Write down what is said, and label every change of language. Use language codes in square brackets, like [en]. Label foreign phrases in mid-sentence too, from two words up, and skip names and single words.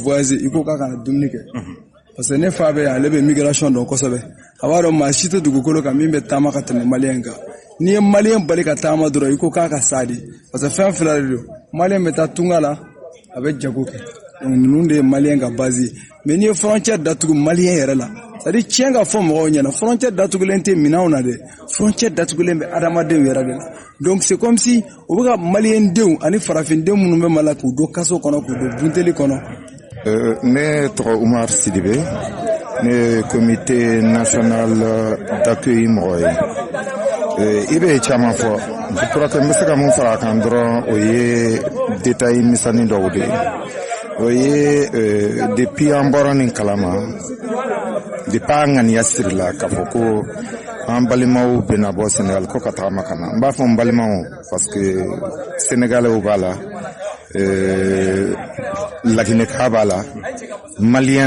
[bm] voyager i ko k'a kana dumuni kɛ [fr] parce que [bm] ne fa bɛ ale bɛ migration dɔn kosɛbɛ a b'a dɔn maa si tɛ dugukolo kan min bɛ taama ka tɛmɛ maliyɛn kan n'i ye maliyɛn bali ka taama dɔrɔn i ko k'a ka sa de [fr] parce que [bm] fɛn fila de don maliyɛn bɛ taa tunga la a bɛ jago kɛ donc ninnu de ye maliyɛn ka base ye mais n'i ye frontière datugu maliyɛn yɛrɛ la [fr] c'est à dire [bm] tiɲɛ ka fɔ mɔgɔw ɲɛna frontière datugulen tɛ minanw na dɛ frontière datugulen bɛ adamadenw yɛrɛ de la donc [fr] c'est comme si [bm] o bɛ ka maliyɛn denw ani farafindenw minnu bɛ Mali la k'u don kaso kɔnɔ k'u don bunteli kɔnɔ. Ne tɔgɔ Umar Sidibe ne ye [fr] comité national d'accueil [bm] mɔgɔ ye i bɛ caman fɔ [fr] je crois que [bm] n bɛ se ka mun fara a kan dɔrɔn o ye détail misɛnnin dɔw de ye o ye depuis an bɔra nin kalama depuis an ŋaniya sirila k'a fɔ ko an balimaw bɛna bɔ Sénégal ko ka tagama ka na n b'a fɔ n balimaw [fr] parce que [bm] Sénégalais b'a la Lagineka b'a la Malien